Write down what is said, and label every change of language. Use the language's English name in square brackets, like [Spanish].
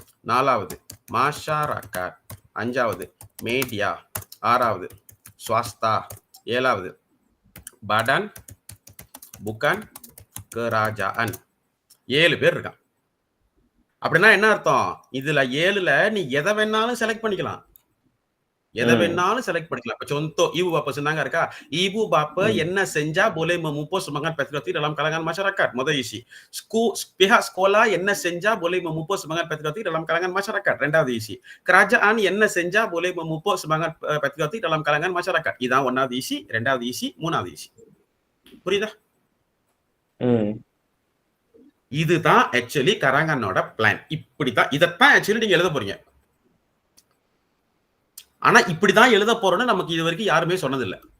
[Tamil] நாலாவது மாஷாரகாட். அஞ்சாவது மீடியா. ஆறாவது ஸ்வாஸ்தா. ஏழாவது பாடான் புக்கான் கராஜான். 7 பேர் இருக்கான். அப்படின்னா என்ன அர்த்தம்? இதுல 7ல நீ எதை வேணாலும் செலக்ட் பண்ணிக்கலாம். எதை வேணாலும் செலக்ட் பண்ணிக்கலாம். இப்ப [Malay] contoh ibu bapa senang [Tamil] இருக்கா? [Malay] Ibu bapa [Tamil] என்ன செஞ்சா [Malay] boleh memupuk semangat patriotik dalam kalangan masyarakat. Modal isi. Pihak sekolah [Tamil] என்ன செஞ்சா [Malay] boleh memupuk semangat patriotik dalam kalangan masyarakat. [Tamil] ரெண்டாவது [Malay] isi. Kerajaan [Tamil] என்ன செஞ்சா [Malay] boleh memupuk semangat patriotik dalam kalangan masyarakat. [Tamil] இதான் ஒன்னாவது isi, ரெண்டாவது isi, மூணாவது isi. புரியுதா? இதுதான் ஆக்சுவலி கரங்கானோட பிளான். இப்படிதான் இதத்தான் ஆக்சுவலி நீங்க எழுத போறீங்க. ஆனா இப்படிதான் எழுத போறோம்னு நமக்கு இது வரைக்கும் யாருமே சொன்னதில்ல.